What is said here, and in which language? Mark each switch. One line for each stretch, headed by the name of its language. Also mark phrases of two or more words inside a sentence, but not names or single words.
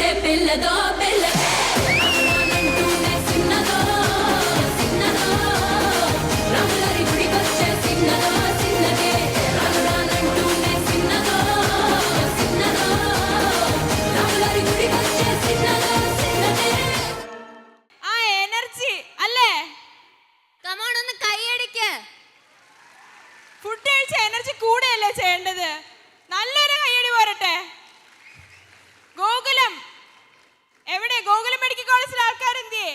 Telugu: పిల్లదో పిల్లకే రంగులంటూనే చిన్నదో చిన్నదో రంగులరి గుడికొచ్చే చిన్నదో చిన్నదే రంగులంటూనే చిన్నదో చిన్నదో రంగులరి గుడికొచ్చే చిన్నదో చిన్నదే
Malayalam: ആ എനർജി അല്ലേ? കമോൺ ഒന്ന് കൈയടിക്ക്. ഫുഡ് കഴിച്ച എനർജി കൂടെയല്ലേ ചെയ്യേണ്ടത്? നല്ലൊരു കയ്യടി പോരട്ടെ. ഗോകുലം എവിടെ? ഗോകുലം മെഡിക്കൽ കോളേജിലെ ആൾക്കാർ എന്തിയേ?